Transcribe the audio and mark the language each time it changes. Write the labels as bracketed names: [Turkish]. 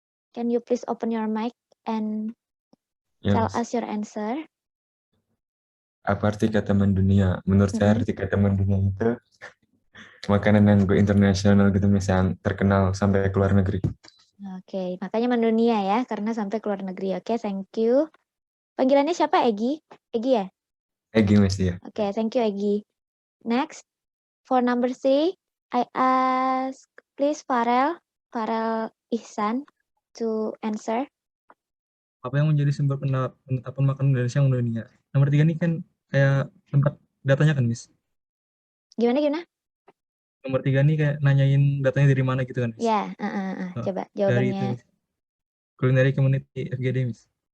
[English] Can you please open your mic and tell Yes. us your answer? [Indonesian] Apa arti kata mendunia? Menurut saya Mm-mm. arti kata mendunia itu makanan yang go internasional gitu, misalnya terkenal sampai ke luar negeri. Oke, makanya mendunia ya, karena sampai ke luar negeri. Oke, [English] thank you. [Indonesian] Panggilannya siapa, Egy? Egy ya? Egy Mas ya. [English] Oke, thank you, Egy. Next, for number 3, I ask please Farel Ihsan to answer. [Indonesian] Apa yang menjadi sumber penetapan makanan Indonesia yang mendunia? Nomor 3 ini kan kayak tempat datanya kan, Miss? Gimana? Nomor 3 ini kayak nanyain datanya dari mana gitu kan, Miss? Ya, Oh, coba dari itu, jawabannya. [English] Miss. Culinary Community FGD, Miss.